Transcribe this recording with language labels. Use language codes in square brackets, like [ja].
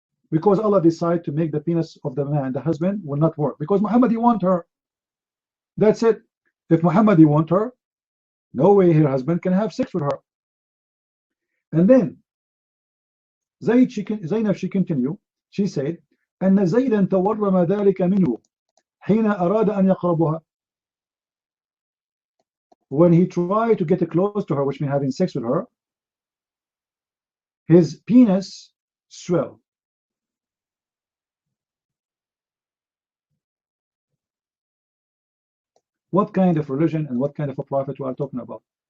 [en] Because Allah decide to make the penis of the man, the husband, will not work. Because Muhammad, he want her. That's it. If Muhammad, he want her, no way her husband can have sex with her. And then, Zainab, she continue. She said, [ar] أن زيدا تورم ذلك منه حين أراد أن يقربها. [en] When he tried to get close to her, which means having sex with her, his penis swelled. What kind of religion and what kind of a prophet we are talking about?